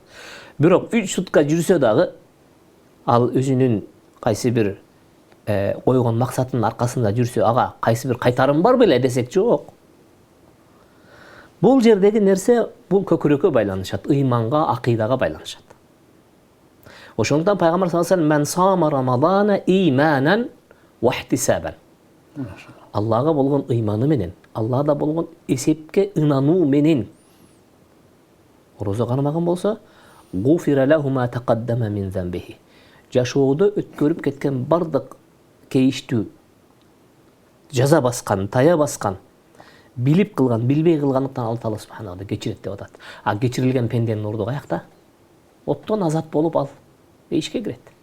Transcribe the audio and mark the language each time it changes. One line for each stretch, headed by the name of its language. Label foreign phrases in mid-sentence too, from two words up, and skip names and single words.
Kyrgyz: Бирок 3 сутка жүрсө дагы ал өзүнүн кайсы бир койгон максатынын аркасында жүрсө, ага кайсы бир кайтарым бар беле десек, жок. Бул жердеги нерсе бул көкүрөккө байланышат, ыйманга, акыйдага байланышат. Ошондуктан пайгамбар
Arabic: صلى الله عليه وسلم من صام رمضان إيمانا واحتسابا."
Kyrgyz: Аллага болгон ыйманы менен, Аллада болгон эсепке ынануу менен орозо кармаган болсо,
Arabic: غفر له ما تقدم من ذنبه.
Kyrgyz: Жашоодо өткөрүп кеткен бардык кейиштүү, жаза баскан, тая баскан, билип кылган, билбей кылгандыктан
Arabic: الله تعالى سبحانه وتعالى
Kyrgyz: кечирет деп атат. А кечирилген пенденин орду каякта? Оттон азат болуп ал бейишке кирет.